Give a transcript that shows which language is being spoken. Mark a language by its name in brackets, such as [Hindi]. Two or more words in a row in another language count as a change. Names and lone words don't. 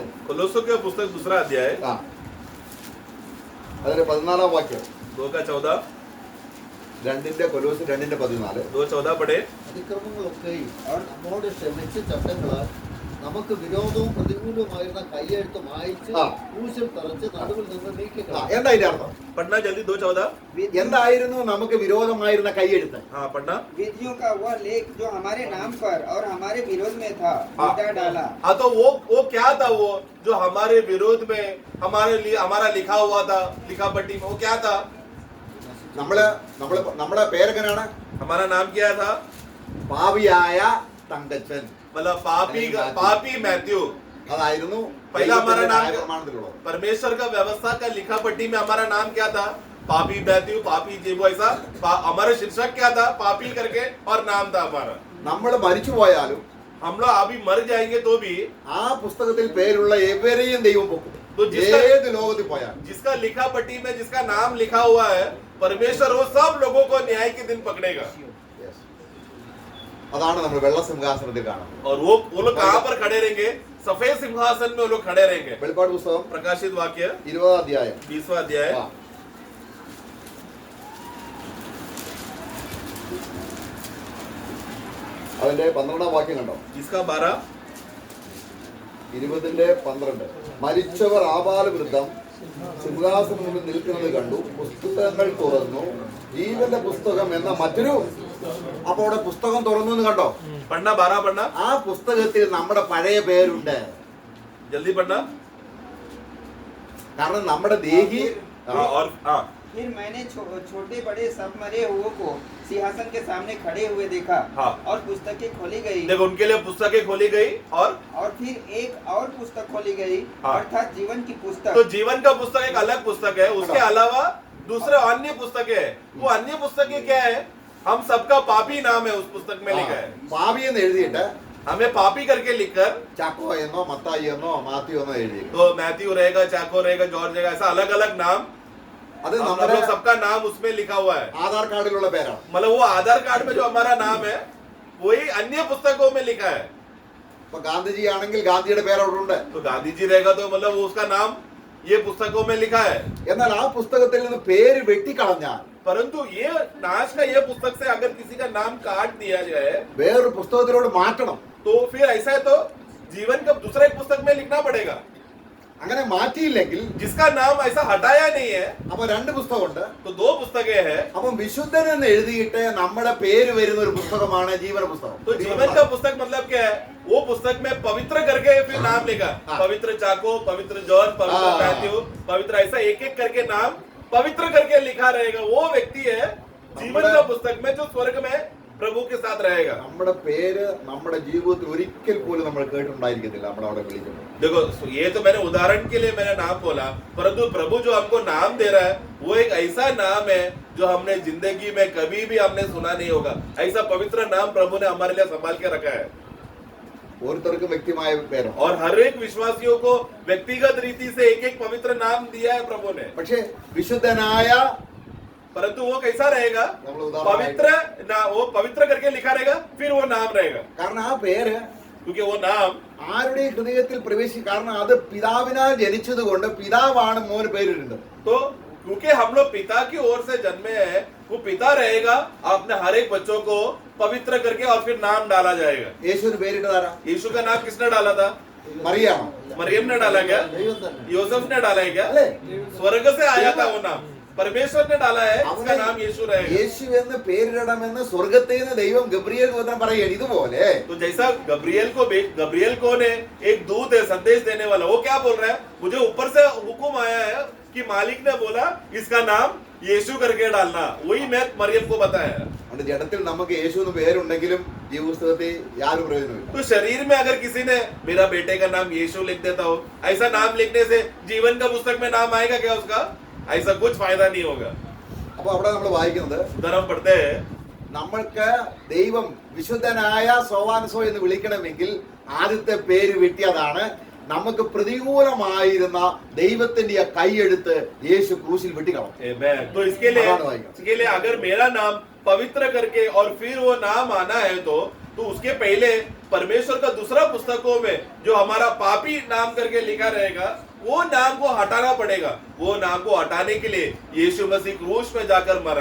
[Hindi] कोलोसों के पुस्तक 2 अध्याय [Malayalam] അതിന്റെ 14-ാം വാക്യം, 2:14, 2 കൊലോസ്യ 2:14. [Hindi] 2:14 पढ़े। [Malayalam] അതിക്രമങ്ങളൊക്കെയും നമ്മോട് ക്ഷമിച്ച ചട്ടങ്ങളാൽ നമുക്ക് വിരോധവും പ്രതികൂലവുമായിരുന്ന കൈയെഴുത്ത് മായിച്ച് ക്രൂശിൽ തറച്ച് നടുവിൽ നിന്ന് നീക്കിക്കളഞ്ഞു. എന്താ അതിന്റെ അർത്ഥം? [Hindi] पढ़ना जल्दी, 2:14। [Malayalam] എന്തായിരുന്നു നമുക്ക് വിരോധമായിരുന്ന കൈയെഴുത്ത്? [Hindi] हाँ पढ़ना। विधियों का वह लेख जो हमारे नाम पर और हमारे विरोध में था, मिटा डाला। हाँ, तो वो क्या था? वो जो हमारे विरोध में हमारे लिए हमारा लिखा हुआ था लिखा पट्टी में, वो क्या था? [Malayalam] നമ്മുടെ പേരെങ്ങനെയാണ്? [Hindi] हमारा नाम क्या था? [Malayalam] പാപിയായ തങ്കച്ചൻ. [Hindi] मतलब पापी मैथ्यू। [Malayalam] അതായിരുന്നു [Hindi] पहला हमारा नाम [Malayalam] പ്രമാണത്തിലുള്ളത്. [Hindi] परमेश्वर का व्यवस्था का लिखा पट्टी में हमारा नाम क्या था? पापी मैथ्यू, पापी जेबो, ऐसा हमारा शीर्षक क्या था? पापी करके, और नाम था हमारा। [Malayalam] നമ്മൾ മരിച്ചു പോയാലും [Hindi] हम लोग अभी मर जाएंगे तो भी [Malayalam] ആ പുസ്തകത്തിൽ പേരുള്ള എവരെയും ദൈവം പൊക്കും. [Hindi] तो जिसका [Malayalam] ഏത് ലോകത്തിൽ പോയാലും [Hindi] जिसका लिखा पट्टी में जिसका नाम लिखा हुआ है, परमेश्वर वो सब लोगों को न्याय के दिन पकड़ेगा। [Malayalam] അതാണ് നമ്മൾ വെള്ള സിംഹാസനത്തിൽ കാണുന്നത്. [Hindi] और वो लोग कहाँ पर खड़े रहेंगे? सफेद सिंहासन में वो लोग खड़े रहेंगे। [Malayalam] വെളിപ്പാട് പുസ്തകം [Hindi] प्रकाशित वाक्य [Malayalam] 20-ാം അധ്യായം, [Hindi] 20वां अध्याय, [Malayalam] അതിന്റെ 12-ാം വാക്യം കണ്ടോ? [Hindi] इसका 12, [Malayalam] 20-ന്റെ-12. മരിച്ചവർ ആബാലവൃദ്ധം സിംഹാസനം മുമ്പിൽ നിൽക്കുന്നത് കണ്ടു, പുസ്തകങ്ങൾ തുറന്നു, ജീവന്റെ പുസ്തകം എന്ന മറ്റൊരു. അപ്പൊ അവിടെ പുസ്തകം തുറന്നു എന്ന് കണ്ടോ? [Hindi] पढ़ना 12 पढ़ना, [Malayalam] ആ പുസ്തകത്തിൽ നമ്മുടെ പഴയ പേരുണ്ട്. [Hindi] जल्दी पढ़ना। [Malayalam] കാരണം നമ്മുടെ ദേഹി [Hindi] और हाँ, फिर मैंने छोटे बड़े सब मरे हुओं को सिंहासन के सामने खड़े हुए देखा, हाँ। और पुस्तकें खोली गई, देखो उनके लिए पुस्तकें खोली गई, और फिर एक और पुस्तक खोली गई, हाँ। अर्थात जीवन की पुस्तक। तो जीवन का पुस्तक एक अलग पुस्तक है, उसके अलावा दूसरे अन्य पुस्तकें है। वो अन्य पुस्तकें क्या है? हम सबका पापी नाम है उस पुस्तक में लिखा है। [Malayalam] പാപി എന്ന് എഴുതിയിട്ട് [Hindi] हमें पापी करके लिखकर, [Malayalam] ചാക്കോ എന്നോ മത്തായി എന്നോ മാത്യു എന്നോ എഴുതി. [Hindi] तो मैथ्यू रहेगा, चाको रहेगा, जॉर्ज रहेगा, ऐसा अलग अलग नाम, [Malayalam] അത് [Hindi] हम [Malayalam] നമ്മുടെ [Hindi] लोग सबका नाम उसमें लिखा हुआ है। [Malayalam] ആധാർ കാർഡിലുള്ള പേരാണ്. [Hindi] मतलब वो आधार कार्ड में जो हमारा नाम है वही अन्य पुस्तकों में लिखा है। [Malayalam] ഇപ്പൊ ഗാന്ധിജി ആണെങ്കിൽ ഗാന്ധിയുടെ പേര് അവിടെ ഉണ്ട്. [Hindi] तो गांधी जी रहेगा तो मतलब वो उसका नाम ये पुस्तकों में लिखा है। [Malayalam] എന്നാൽ ആ പുസ്തകത്തിൽ നിന്ന് പേര് വെട്ടിക്കളഞ്ഞാൽ [Hindi] परंतु ये नाश का ये पुस्तक से अगर किसी का नाम काट दिया जाए [Malayalam] വേറൊരു പുസ്തകത്തിലോട് മാറ്റണം. [Hindi] तो फिर ऐसा है तो जीवन का दूसरा एक पुस्तक में लिखना पड़ेगा। [Malayalam] അങ്ങനെ മാറ്റിയില്ലെങ്കിൽ [Hindi] जिसका नाम ऐसा हटाया नहीं है [Malayalam] അപ്പൊ 2 പുസ്തകമുണ്ട്. [Hindi] तो 2 पुस्तकें हैं। [Malayalam] അപ്പം വിശുദ്ധൻ എന്ന് എഴുതിയിട്ട് നമ്മുടെ പേര് വരുന്ന ഒരു പുസ്തകമാണ് ജീവന പുസ്തകം. [Hindi] तो जीवन का पुस्तक मतलब क्या है? वो पुस्तक में पवित्र करके फिर नाम लिखा, पवित्र चाको, पवित्र जॉर्ज, पवित्र मैथ्यू, पवित्र, ऐसा एक एक करके नाम पवित्र करके लिखा रहेगा। वो व्यक्ति है जीवन का पुस्तक में जो स्वर्ग में प्रभु के साथ रहेगा। [Malayalam] നമ്മുടെ പേര് നമ്മുടെ ജീവിതത്തിൽ ഒരിക്കൽ പോലും നമ്മൾ കേട്ടിട്ടുണ്ടായിരിക്കത്തില്ല. നമ്മൾ അവിടെ വിളിക്കുന്നത്. [Hindi] देखो ये तो मैंने उदाहरण के लिए मैंने नाम बोला, परंतु प्रभु जो हमको नाम दे रहा है वो एक ऐसा नाम है जो हमने जिंदगी में कभी भी हमने सुना नहीं होगा। ऐसा पवित्र नाम प्रभु ने हमारे लिए संभाल के रखा है। [Malayalam] ഓരോരുത്തർക്കും വ്യക്തിമായ പേരാണ്. [Hindi] और हर एक विश्वासियों को व्यक्तिगत रीति से एक एक पवित्र नाम दिया है प्रभु ने। [Malayalam] പക്ഷേ വിശുദ്ധനായ [Hindi] परंतु वो कैसा रहेगा? [Malayalam] നമ്മൾ ഉദാഹരണം [Hindi] पवित्र ना, वो पवित्र करके लिखा रहेगा, फिर वो नाम रहेगा, [Malayalam] കാരണം ആ പേര് [Hindi] क्योंकि वो नाम [Malayalam] ആരുടെയും ഹൃദയത്തിൽ പ്രവേശിക്കും. കാരണം അത് പിതാവിനാൽ ജനിച്ചത് കൊണ്ട് പിതാവാണ് മോന് പേരിടുന്നത്. [Hindi] तो क्योंकि हम लोग पिता की ओर से जन्मे हैं, वो पिता रहेगा, अपने हर एक बच्चों को पवित्र करके और फिर नाम डाला जाएगा। [Malayalam] യേശുവിന് പേരിട്ടതാരാ? [Hindi] यीशु का नाम किसने डाला था? [Malayalam] മറിയാണോ? [Hindi] मरियम ने डाला क्या? [Malayalam] ദൈവം തന്നെ. [Hindi] यूसुफ ने डाला है क्या? [Malayalam] അല്ലേ? [Hindi] स्वर्ग से आया था वो नाम, परमेश्वर ने डाला है, उसका नाम यीशु रहेगा। [Malayalam] യേശു എന്ന് പേരിടണമെന്ന് സ്വർഗത്തിൽ നിന്ന് ദൈവം ഗബ്രിയേൽ ദൂതൻ പറയുകയാണ്. ഇതുപോലെ [Hindi] तो जैसा गब्रियल कौन है? एक दूत है, संदेश देने वाला। वो क्या बोल रहा है? मुझे ऊपर से हुक्म आया है कि मालिक ने बोला इसका नाम यीशु करके डालना। वही मैं मरियम को बताया। അതുകൊണ്ട് ജഡത്തിൽ നമുക്ക് യേശു എന്ന് പേരുണ്ടെങ്കിലും ഈ പുസ്തകത്തിൽ യാതൊരു പ്രയോജനമില്ല. तो शरीर में अगर किसी ने मेरा बेटे का नाम यीशु लिख देता हो, ऐसा नाम लिखने से जीवन का पुस्तक में नाम आएगा क्या उसका? ऐसा कुछ फायदा नहीं होगा. [Malayalam] അപ്പൊ അവിടെ നമ്മൾ വായിക്കുന്നത് [Hindi] उधर हम पढ़ते हैं [Malayalam] നമ്മൾക്ക് ദൈവം വിശുദ്ധനായ സോവാൻസോ എന്ന് വിളിക്കണമെങ്കിൽ ആദ്യത്തെ പേര് വെട്ടിയതാണ്. നമുക്ക് പ്രതികൂലമായിരുന്ന ദൈവത്തിന്റെ ആ കൈയെടുത്ത് യേശു ക്രൂശിൽ വെട്ടിക്കളഞ്ഞു. Amen. [Hindi] तो इसके लिए अगर मेरा नाम पवित्र करके और फिर वो नाम आना है तो उसके पहले परमेश्वर का दूसरा पुस्तकों में जो हमारा पापी नाम करके लिखा रहेगा वो नाम को हटाना पड़ेगा. वो नाम को हटाने के लिए यीशु मसीह क्रूस में जाकर मरा.